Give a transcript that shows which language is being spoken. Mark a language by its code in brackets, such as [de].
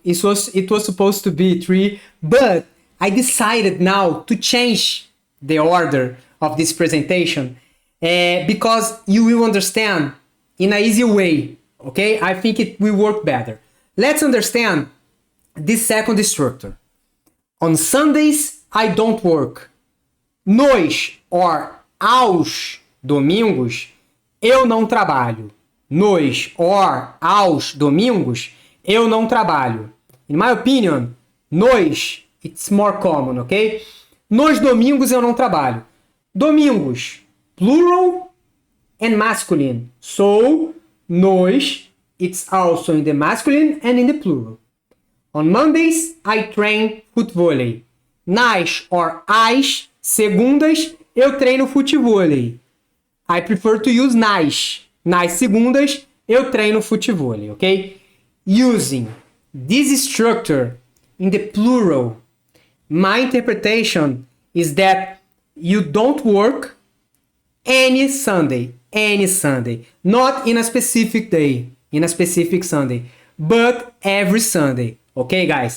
[en] It was supposed to be 3, but I decided now to change the order of this presentation because you will understand in an easy way. Okay, I think it will work better. Let's understand this second structure. On Sundays, I don't work. [pt] Nos or aos domingos, eu não trabalho. Nos or aos domingos, eu não trabalho. [en] In my opinion, nos, it's more common, ok? [pt] Nos domingos eu não trabalho. [en] Domingos, plural and masculine. So, nos, it's also in the masculine and in the plural. On Mondays, I train futevôlei. [pt] Nas or as segundas, eu treino futevôlei. [en] I prefer to use [pt] nas. Nas segundas, eu treino futevôlei, ok? [en] Using this structure in the plural, my interpretation is that you don't work any Sunday, not in a specific day, in a specific Sunday, but every Sunday, okay, guys?